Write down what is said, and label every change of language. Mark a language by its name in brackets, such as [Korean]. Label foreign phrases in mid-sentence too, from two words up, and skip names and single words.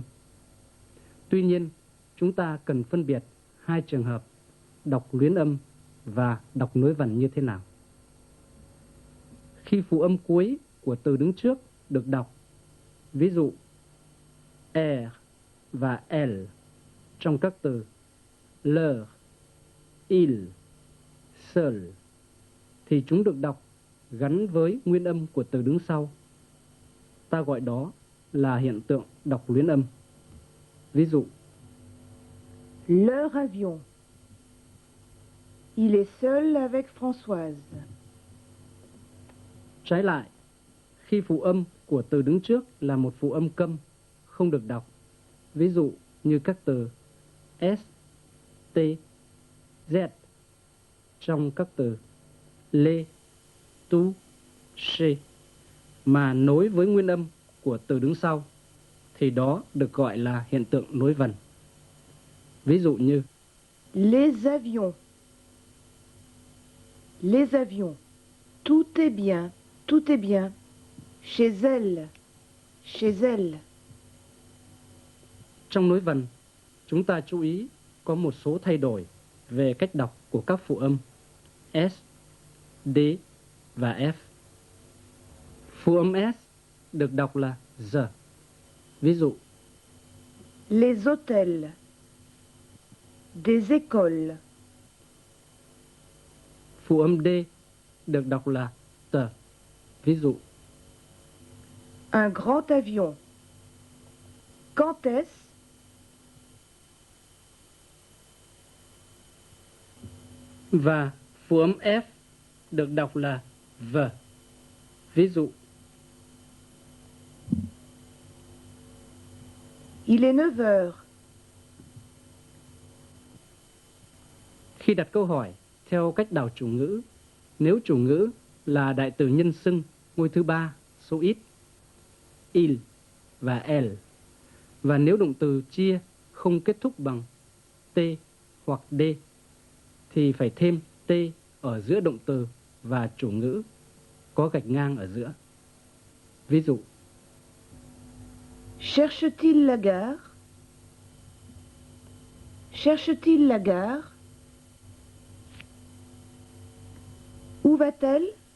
[Vietnamese] Tuy nhiên, chúng ta cần phân biệt hai trường hợp đọc luyến âm và đọc nối vần như thế nào. Khi phụ âm cuối của từ đứng trước được đọc, ví dụ R và L trong các từ [French] leur, il, seul, [Vietnamese] thì chúng được đọc gắn với nguyên âm của từ đứng sau. Ta gọi đó là hiện tượng đọc luyến âm. Ví dụ [French] Leur avion. Il est seul avec Françoise. [Vietnamese] Trái lại, khi phụ âm của từ đứng trước là một phụ âm câm, không được đọc. Ví dụ như các từ S, T, Z trong các từ [French] le, tu, che [Vietnamese] mà nối với nguyên âm của từ đứng sau, thì đó được gọi là hiện tượng nối vần. Ví dụ như [French] Les avions. Les avions. Tout est bien, tout est bien. Chez elle, chez elle. [Vietnamese] trong nối vần, chúng ta chú ý có một số thay đổi về cách đọc của các phụ âm S, D và F. Phụ âm S được đọc là Z. Ví dụ [French] Les hôtels. Des écoles. [Vietnamese] phụ âm D được đọc là T. Ví dụ [French] Un grand avion. Quand est-ce? [Vietnamese] và phụ âm F được đọc là V. Ví dụ [French] Il est 9 heures. [Vietnamese] khi đặt câu hỏi theo cách đảo chủ ngữ, nếu chủ ngữ là đại từ nhân xưng ngôi thứ ba số ít, il và l, và nếu động từ chia không kết thúc bằng t hoặc d, thì phải thêm t ở giữa động từ và chủ ngữ, có gạch ngang ở giữa. Ví dụ [French] Cherche-t-il la gare? Cherche-t-il la gare? Où va-t-elle?